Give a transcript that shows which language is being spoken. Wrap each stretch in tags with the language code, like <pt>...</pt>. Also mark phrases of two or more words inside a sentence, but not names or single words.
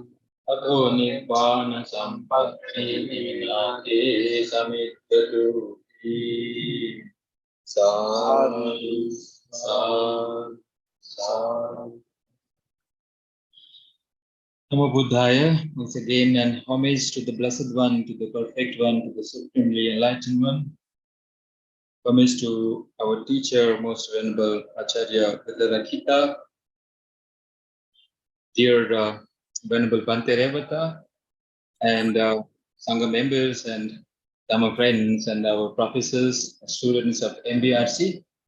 <pi>Ato nibbana sampatti vinati samiddhatu. Sadhu, sadhu, sadhu. Namo Buddhaya,</pi> <en>once again, and homage to the Blessed One, to the Perfect One, to the Supremely Enlightened One. Homage to our teacher, most venerable Acharya Revata, dear venerable Bhante Revata, and Sangha members and Dhamma friends and our professors, students of MBRC.</en>